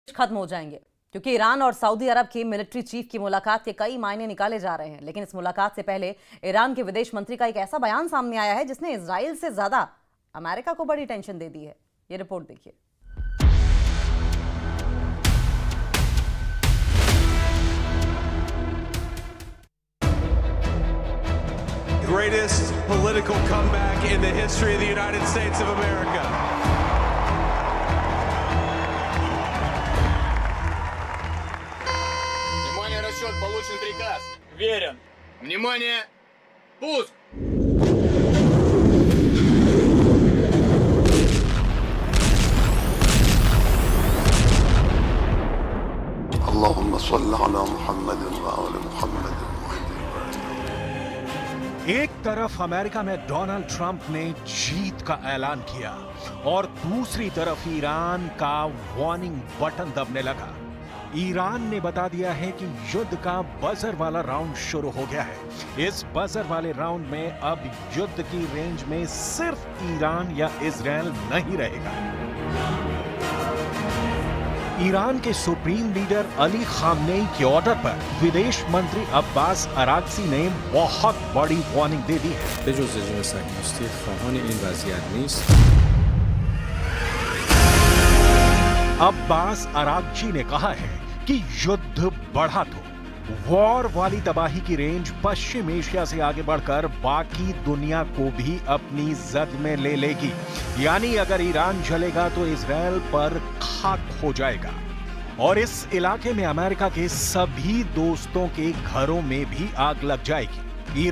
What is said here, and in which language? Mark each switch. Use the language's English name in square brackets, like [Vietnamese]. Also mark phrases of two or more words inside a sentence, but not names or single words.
[Hindi] खत्म हो जाएंगे, क्योंकि ईरान और सऊदी अरब की मिलिट्री चीफ की मुलाकात के कई मायने निकाले जा रहे हैं। लेकिन इस मुलाकात से पहले ईरान के विदेश मंत्री का एक ऐसा बयान सामने आया है जिसने इजराइल से ज्यादा अमेरिका को बड़ी टेंशन दे दी है। ये रिपोर्ट देखिए। [English] Greatest political comeback in the history of the United States of America. [Russian] Внимание, расчет, получен приказ. Верен. Внимание, пуск! [Arabic] اللهم صل على محمد وآل محمد। [Hindi] एक तरफ अमेरिका में डोनाल्ड ट्रंप ने जीत का ऐलान किया और दूसरी तरफ ईरान का वार्निंग बटन दबने लगा। ईरान ने बता दिया है कि युद्ध का बजर वाला राउंड शुरू हो गया है। इस बजर वाले राउंड में अब युद्ध की रेंज में सिर्फ ईरान या इजराइल नहीं रहेगा। ईरान के सुप्रीम लीडर अली खामनेई के ऑर्डर पर विदेश मंत्री अब्बास अरागची ने बहुत बड़ी वार्निंग दे दी है। [Persian] بجز رژیم صهیونیستی خواهان این وضعیت نیست. [Hindi] अब्बास अरागची ने कहा है कि युद्ध बढ़ा तो वॉर वाली तबाही की रेंज पश्चिम एशिया से आगे बढ़कर बाकी दुनिया को भी अपनी जद में ले लेगी। यानी अगर ईरान जलेगा तो इजराइल पर खाक हो जाएगा और इस इलाके में अमेरिका के सभी दोस्तों के घरों में भी आग लग जाएगी।